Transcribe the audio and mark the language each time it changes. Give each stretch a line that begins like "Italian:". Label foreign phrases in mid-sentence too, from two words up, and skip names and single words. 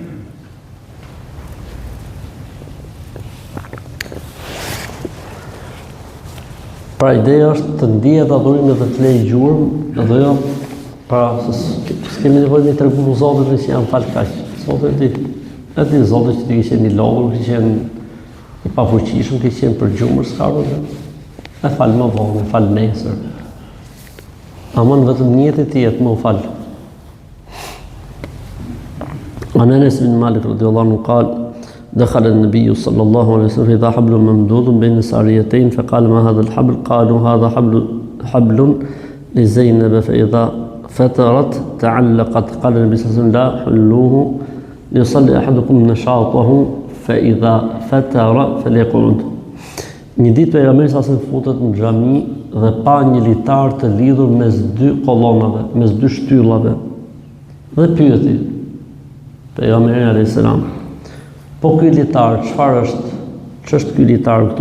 Albanian: Pra ideja është të ndihet adhurimi dhe të lej gjurmë, edhe jo para s'kemi nevojë me tregu Zotit që janë fal kaq. Zoti di. E di Zoti që ti ke qenë I lodhur, ke qenë I pafuqishëm, ke qenë për gjumër, s'ka problem. E fal më vonë, e fal nesër. Aman vetëm njëti ti jetë më u fal.
Arabic: عن أنس بن مالك رضي الله عنه قال دخل النبي صلى الله عليه وسلم إذا حبل ممدود بين ساريتين فقال ما هذا الحبل؟ قالوا هذا حبل لزينب فإذا فترت تعلقت. قال النبي صلى الله عليه وسلم لا حلوه ليصلي أحدكم نشاطه فإذا فتر فليقعد.
Albanian: Një ditë pejgamberi sa futet në xhami dhe pa një litar të lidhur mes dy kollonave, mes dy shtyllave. Dhe pyeti pejgamberi
Arabic: عليه السلام,
Albanian: po ky litar çfarë është? Ç'është ky litar këtu?